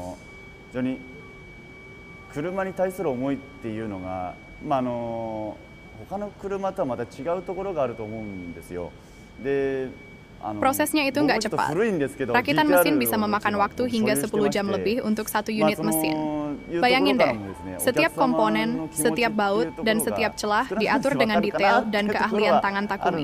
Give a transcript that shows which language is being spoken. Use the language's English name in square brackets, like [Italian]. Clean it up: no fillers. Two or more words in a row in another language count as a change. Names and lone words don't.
[Japanese] 常に車に対する思いっていうのが、 他の車とはまた違うところがあると思うんですよ。で [Indonesian] Prosesnya itu nggak cepat. Rakitan mesin bisa memakan waktu hingga 10 jam lebih untuk satu unit mesin. Bayangin deh, setiap komponen, setiap baut, dan setiap celah diatur dengan detail dan keahlian tangan Takumi.